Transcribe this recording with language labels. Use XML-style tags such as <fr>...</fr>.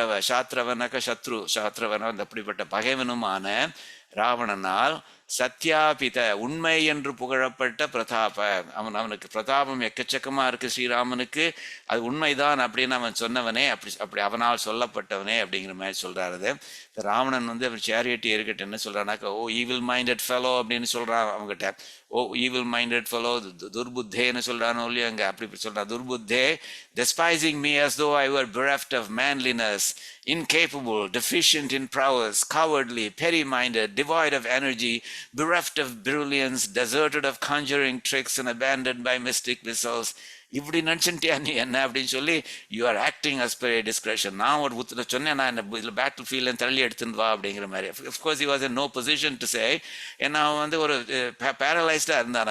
<ta>சாத்ரவனாக்க சத்ரு, சாத்ரவன அப்படிப்பட்ட பகைவனுமான ராவணனால் சத்யாபித உண்மை என்று புகழப்பட்ட பிரதாப, அவனுக்கு பிரதாபம் எக்கச்சக்கமா இருக்கு ஸ்ரீராமனுக்கு, அது உண்மைதான் அப்படின்னு அவன் சொன்னவனே, அப்படி அவனால் சொல்லப்பட்டவனே அப்படிங்கிற மாதிரி சொல்றாரு. ராவணன் வந்து அவர் சேரியட்டி இருக்கட்டும் என்ன சொல்றானாக்கா,</ta> <en>oh evil minded fellow</en> <ta>அப்படின்னு சொல்றான் அவங்ககிட்ட.</ta> <en>oh evil minded fellow,</en> <ta>துர்புத்தேன்னு சொல்றானோ இல்லையா அங்க, அப்படி சொல்றான்.</ta> <en>துர்புத்தே, despising me as though I were bereft of manliness, incapable, deficient in prowess, cowardly, petty-minded, devoid of energy, bereft of brilliance, deserted of conjuring tricks and abandoned by mystic missiles.</en> <ta>இப்படி நினச்சிட்டியா நீ என்ன அப்படின்னு சொல்லி,</ta> <en>You are acting as per discretion.</en> <ta>நான் ஒரு புத்துல சொன்னேன், நான் இதில் பேட்டில் ஃபீல்டு தள்ளி எடுத்துன்னு வா அப்படிங்கிற மாதிரி.</ta> <en>of course he was in no position to say,</en> <ta>ஏன்னா அவன் வந்து ஒரு பேரலைஸ்டாக இருந்தான்.</ta>